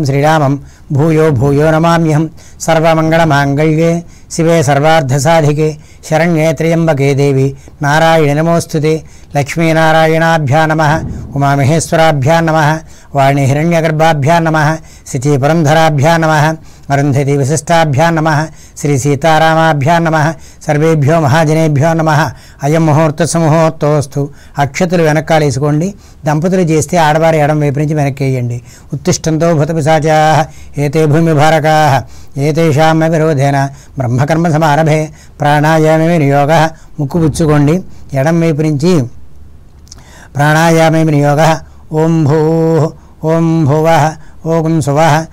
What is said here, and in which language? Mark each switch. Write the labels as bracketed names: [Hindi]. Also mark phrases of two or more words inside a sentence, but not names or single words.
[Sanskrit] श्रीरामं भूयो भूयो नमाम्यहं सर्वमङ्गलमाङ्गल्ये शिवे सर्वार्धसाधिके शरण्ये त्र्यम्बके देवी नारायणे नमोऽस्तुते लक्ष्मीनारायणाभ्यां नमः उमामहेश्वराभ्यां नमः वाणी हिरण्यगर्भाभ्यां नमः शचीपुरन्धराभ्यां नमः अरुन्धती विशिष्टाभ्यां नमः श्री सीतारामाभ्यां नमः सर्वेभ्यो महाजनेभ्यो नमः अयं मुहूर्तसमुहूर्तोस्तु [Telugu] అక్షతులు వెనకాల వేసుకోండి దంపతులు చేస్తే ఆడవారి ఎడం వైపు నుంచి వెనక్కి వేయండి [Sanskrit] ఉత్తిష్టంతో భూతపిశాచాః ఏతే భూమిభారకాః ఏతేషాం విరోధేన బ్రహ్మకర్మ సమారభే ప్రాణాయామే వినియోగః [Telugu] ముక్కు పుచ్చుకోండి ఎడం వైపు నుంచి [Sanskrit] ప్రాణాయామే వినియోగః ఓం భూః ఓం భువః ఓం సువః